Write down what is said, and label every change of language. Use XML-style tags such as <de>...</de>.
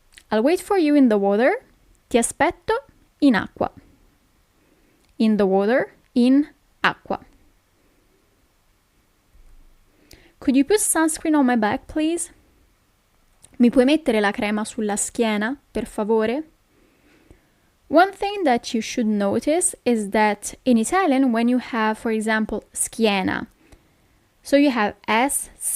<en>I'll wait for you in the water.</en> <it>Ti aspetto in acqua.</it> <en>In the water,</en> <it>in acqua.</it> <en>Could you put sunscreen on my back, please?</en> <it>Mi puoi mettere la crema sulla schiena, per favore?</it> <en>One thing that you should notice is that in Italian, when you have, for example, schiena, so you have S-C-H-I-E.</en>